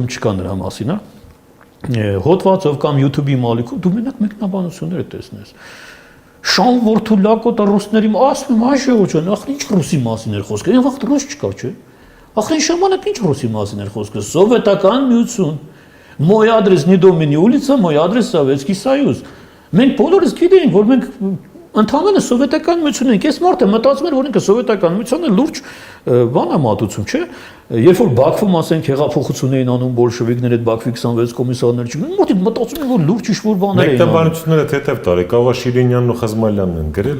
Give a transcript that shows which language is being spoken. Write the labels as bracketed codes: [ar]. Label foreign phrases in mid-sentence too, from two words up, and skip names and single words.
[hy] չկա նրա մասին, հա։ Հոդվածով կամ YouTube-ի մալիքում դու մենակ մեկնաբանությունները տեսնես։ Շան Վորթուլակոտը ռուսների ասում եմ, այ ժողովուրդ, ախր ինչ ռուսի մասին էր խոսքը։ Այն վաղ ռուս չկար, չէ՞։ Ախր այն ժամանակ ինչ ռուսի մասին էր խոսքը։ Սովետական միություն։ [ru] Мой адрес не Домини улица, мой адрес Советский Союз։ [hy] Մենք բոլորս գիտենք, որ մենք ընդհանրապես սովետական միություն ենք։ Այս մարդը մտածում էր, որ ինքը սովետական միությունը լուրջ բան է մատուցում, չէ՞։ Երբ որ Բաքվում ասենք հեղափոխություն էին անում բոլշևիկները, այդ Բաքվի 26 կոմիսարներ չգիտեմ, մարդիկ մտածում են, որ լուրջ ինչ-որ բաներ էին անում։ Մեկնաբանությունները թեթև տարի, կարող է Շիրինյանն ու Խզմալյանն են գրել։